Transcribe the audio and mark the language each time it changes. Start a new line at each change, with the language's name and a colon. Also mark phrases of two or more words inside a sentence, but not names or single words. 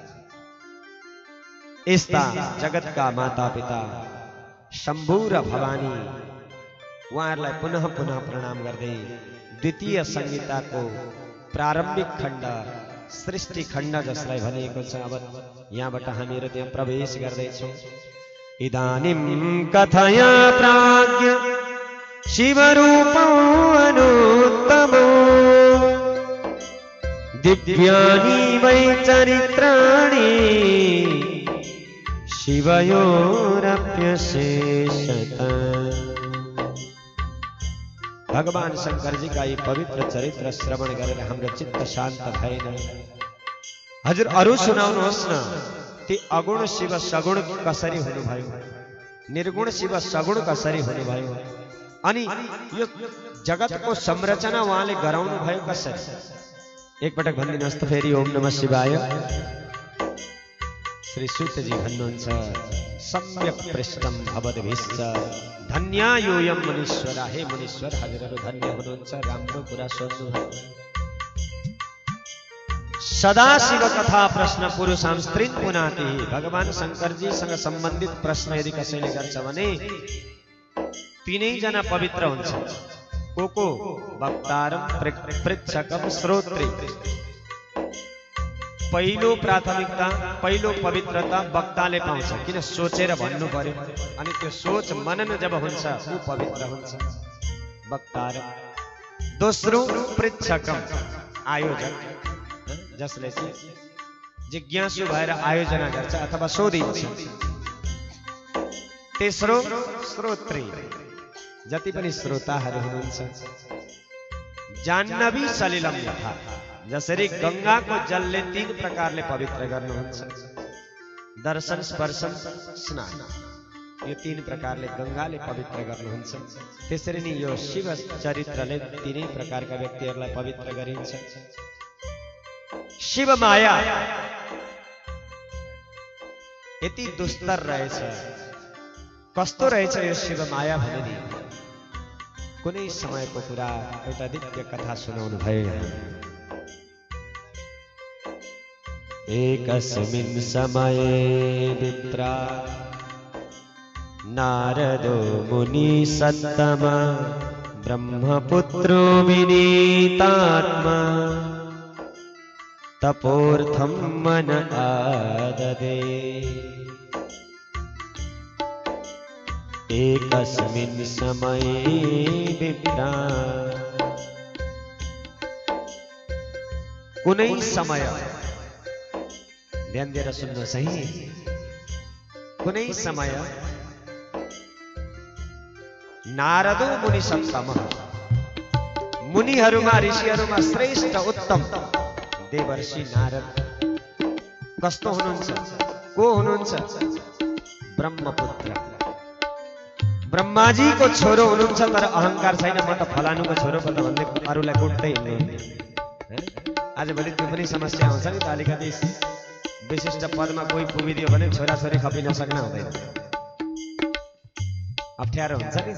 Nepali: यस्ता जगतका माता पिता शम्भु र भवानी उहाँहरूलाई पुनः पुनः प्रणाम गर्दै द्वितीय संहिताको प्रारम्भिक खण्ड सृष्टि खण्ड जसलाई भनिएको छ, अब यहाँबाट हामीहरू त्यहाँ प्रवेश गर्दैछौँ।
Sanskrit: इदानीं कथया प्राज्ञ शिवरूपो अनुत्तमो दिव्यानि वै चरित्राणि शिवयोरप्यशेषतः।
Hindi: भगवान शंकर जी का ये
Nepali: पवित्र चरित्र श्रवण गरेर हाम्रो चित्त शान्त भएन। हजुर अरु सुनाउनुहोस् न, ती अगुण शिव सगुण कसरी हुनुभयो, निर्गुण शिव सगुण कसरी हुनुभयो, अनि यो जगतको संरचना उहाँले गराउनु भयो कसरी। एकपटक भनिदिनुहोस् त फेरि
Sanskrit: ओम नमः शिवाय। श्री सूतजी भन्नुहुन्छ सम्यक पृष्ठम भवद्भिश्च धन्या योऽयं मुनीश्वरा।
Nepali: हे मुनीश्वर हजुरहरू धन्य हुनुहुन्छ, राम्रो कुरा सोध्नुभयो।
Sanskrit: सदा शिव कथा प्रश्न पुरुषां स्त्रीन् पुनाति।
Nepali: भगवान शंकरजीसँग सम्बन्धित प्रश्न यदि कसैले गर्छ भने तीनै जना पवित्र हुन्छ।
Sanskrit: को वक्तारम पृच्छकम श्रोत्री।
Nepali: पहिलो प्राथमिकता पहिलो पवित्रता वक्ताले पाउँछ, किन सोचेर भन्नु पर्यो, अनि त्यो सोच मनन जब हुन्छ ऊ पवित्र हुन्छ वक्तारम। दोस्रो पृच्छकम आयोजक, जसले चाहिँ जिज्ञासु भएर आयोजना गर्छ अथवा सोधिन्छ। तेस्रो श्रोत्री, जति पनि श्रोताहरू हुनुहुन्छ।
Sanskrit: जाह्नवी सलिलम यथा,
Nepali: जसरी गंगाको जलले 3 प्रकारले पवित्र गर्नुहुन्छ, दर्शन स्पर्शन स्नान, यो 3 प्रकारले गंगाले पवित्र गर्नुहुन्छ, त्यसरी नै यो शिव चरित्रले 3 प्रकारका व्यक्तिहरूलाई पवित्र गरिन्छ। शिव माया यति दुस्तर रहेछ, कस्तो रहेछ यो शिव माया भने नि कुनै समयको कुरा एउटा दिव्य कथा सुनाउनु भयो।
Sanskrit: एकस्मिन् समये विप्रा नारदो मुनि सत्तम ब्रह्मपुत्रो विनीतात्मा तपोर्थं मन आददे। एकस्मिन् समये विप्रा,
Nepali: कुनै समय, ध्यान दिएर सुन्नुहोस् है, कुनै समय
Sanskrit: नारदो मुनि सत्तम,
Nepali: मुनिहरूमा ऋषिहरूमा श्रेष्ठ उत्तम देवर्षि नारद कस्तो हुनुहुन्छ, को हुनुहुन्छ, ब्रह्मपुत्र, ब्रह्माजीको छोरो हुनुहुन्छ। तर अहंकार छैन, म त फलानुको छोरो पो त भन्दै अरूलाई कुट्दै हिँड्नुहुन्न। आजभोलि त्यो पनि समस्या आउँछ नि त, अलिकति विशिष्ट पदमा कोही पुगिदियो भने छोराछोरी खपिन सक्न हुँदैन, अप्ठ्यारो हुन्छ नि।